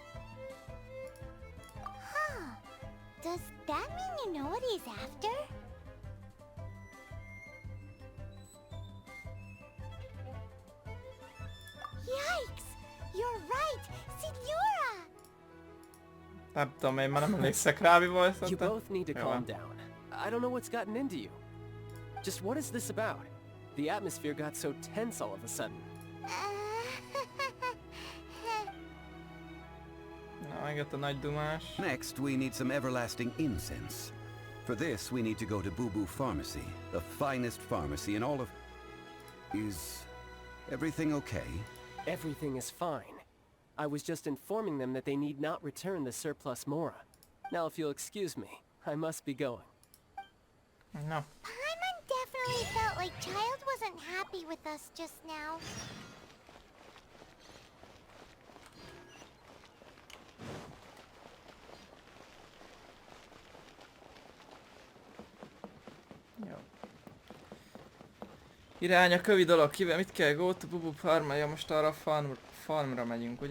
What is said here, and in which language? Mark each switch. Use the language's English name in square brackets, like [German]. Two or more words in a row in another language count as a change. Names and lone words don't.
[English] Huh. Does that mean you know what he's after? Yikes! You're right! Signora! [Hungarian] Nem tudom, én már nem emlékszek rá, mi volt [English] You [Hungarian] ott. [English] both need to [Hungarian] Jó [English] calm [Hungarian] van. [English] down. I don't know what's gotten into you. Just what is this about? The atmosphere got so tense all of a sudden. [Hungarian] Na, megjött a nagy dumás. [English] Next, we need some everlasting incense. For this, we need to go to Boo Boo Pharmacy, the finest pharmacy in all of... Is everything okay? Everything is fine. I was just informing them that they need not return the surplus Mora. Now if you'll excuse me, I must be going. [Hungarian] Na, [English] Paimon definitely felt like Child wasn't happy with us just now. [Hungarian] jó. Irány a kövi dolog, kivel mit kell? [English] Go to Bubu Farm, [Hungarian] ja, most arra a farmra megyünk, ugye?